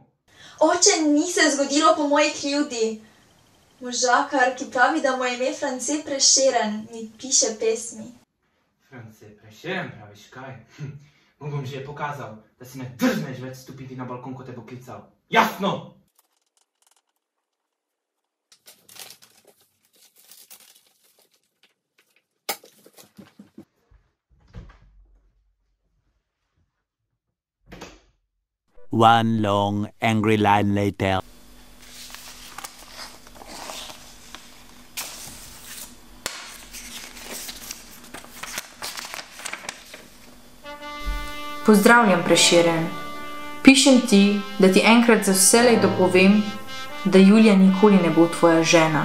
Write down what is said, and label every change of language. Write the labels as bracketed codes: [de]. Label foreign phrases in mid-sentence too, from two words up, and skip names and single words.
[sl] Oče, ni se zgodilo po moji krivdi. Možakar, ki pravi, da mu je ime France Prešeren, mi piše pesmi. France Prešeren, praviš kaj? Mu bom že pokazal, da si ne drzneš več stopiti na balkon, ko te bo klical. Jasno! [en] One long, angry line later. [sl] Pozdravljam, Prešeren. Pišem ti, da ti enkrat za vselej dopovem, da Julija nikoli ne bo tvoja žena.